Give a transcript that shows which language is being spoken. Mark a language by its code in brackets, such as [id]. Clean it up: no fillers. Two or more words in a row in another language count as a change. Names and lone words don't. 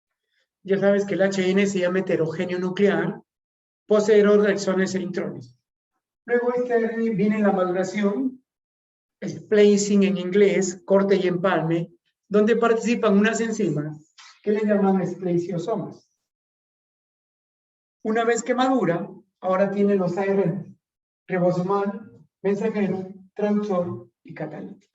[es] Ya sabes que el HN se llama heterogéneo nuclear, poseedor de exones e intrones. Luego este ARN viene en la maduración, splicing en inglés, corte y empalme, donde participan unas enzimas que le llaman spliciosomas. Una vez que madura, ahora tiene los ARN, ribosomal, mensajero, transmisor y catalítico.